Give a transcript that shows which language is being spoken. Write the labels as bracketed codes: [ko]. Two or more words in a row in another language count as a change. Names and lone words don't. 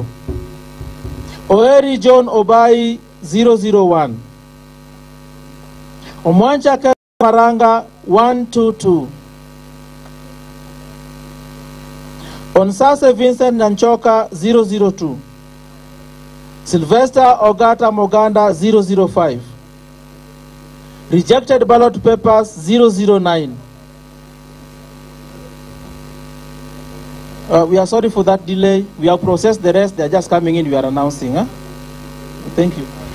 [en] Oeri John Obai 001. Omwancha Maranga 122. Onsase Vincent Nyanchoka 002. Sylvester Ogata Moganda 005. Rejected ballot papers 009. We are sorry for that delay. We have processed the rest. They are just coming in. We are announcing. Thank you.